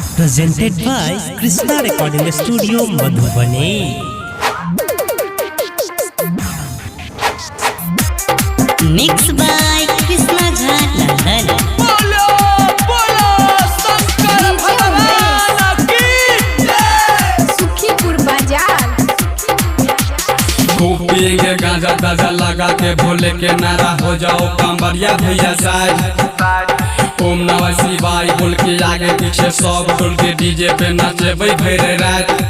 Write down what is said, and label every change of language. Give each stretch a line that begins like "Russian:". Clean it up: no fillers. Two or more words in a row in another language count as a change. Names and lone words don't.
English: presented by Krishna Recording Studio, Madhubani. Mixed by Krishna Ghat London.
Hindi: बोलो बोलो शंकर भगवान की जय। सुखीपुर बाजार। खूब पिएंगे गांजा ताजा लगा के भोले के नारा हो जाओ कांवरिया भैया साइड। ओम नमः शिवाय बोल के आगे पीछे सब डोल के डीजे पे नाचेबै भैरे रात।